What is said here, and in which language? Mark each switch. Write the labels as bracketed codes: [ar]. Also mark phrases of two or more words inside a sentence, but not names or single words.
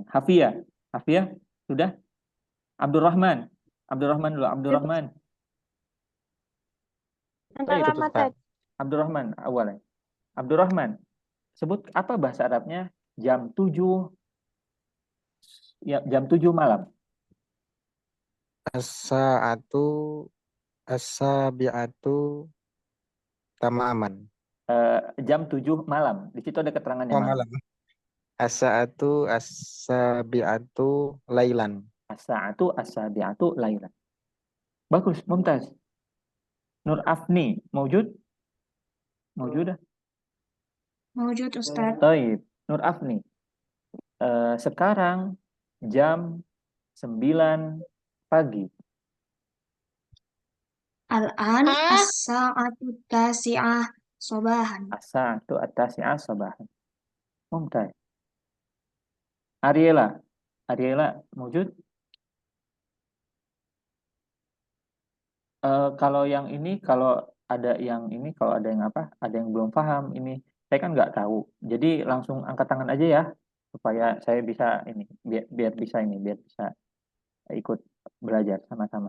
[id] Hafia. Hafia? Sudah? Abdurrahman. Abdurrahman dulu. Abdurrahman. Abdurrahman awalnya. Abdurrahman. Sebut apa bahasa Arabnya jam 7 ya, jam 7 malam. [ar] الساعة السابعة تماماً. [id] Jam 7 malam. Di situ ada keterangannya. Oh, malam. [ar] الساعة السابعة ليلاً. الساعة السابعة ليلاً. [id] Bagus, mumtaz. Nur Afni, mawjud? Mawjudah? Mawjud, Ustaz. Taib. Nur Afni. Sekarang jam 9 pagi. [ar] الآن الساعة تاسعة صباحاً. الساعة التاسعة صباحاً. [id] Mumtaz. Ariela. Ariela, mawjud? Kalau yang ini, kalau ada yang apa? Ada yang belum paham ini. Saya kan nggak tahu. Jadi langsung angkat tangan aja ya, supaya saya bisa ini, biar bisa ikut belajar sama-sama.